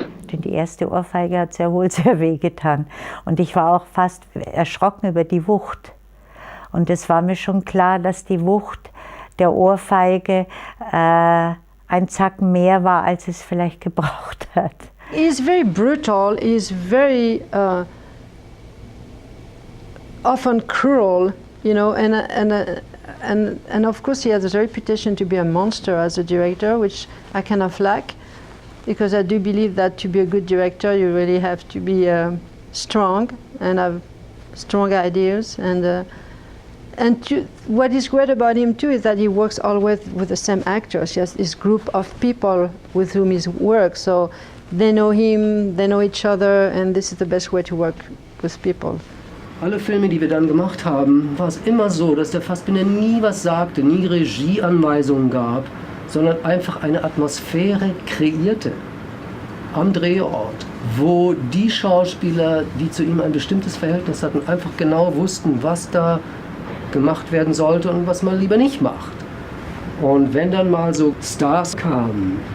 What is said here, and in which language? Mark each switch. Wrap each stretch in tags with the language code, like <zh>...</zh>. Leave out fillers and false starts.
<de>Denn die erste Ohrfeige hat sehr wohl sehr weh getan. Und ich war auch fast erschrocken über die Wucht. Und es war mir schon klar, dass die Wucht der Ohrfeige ein Zacken mehr war, als es vielleicht gebraucht hat.</de> <en>He's very brutal, he's very often cruel, you know, and of course he has a reputation to be a monster as a director, which I kind of lack, because I do believe that to be a good director you really have to be strong and have strong ideas, and what is great about him too is that he works always with the same actors. He has this group of people with whom he works, so they know him, they know each other, and this is the best way to work with people.</en> <de>Alle Filme, die wir dann gemacht haben, war es immer so, dass der Fassbinder nie was sagte, nie Regieanweisungen gab, sondern einfach eine Atmosphäre kreierte am Drehort, wo die Schauspieler, die zu ihm ein bestimmtes Verhältnis hatten, einfach genau wussten, was da gemacht werden sollte und was man lieber nicht macht. Und wenn dann mal so Stars kamen,</de>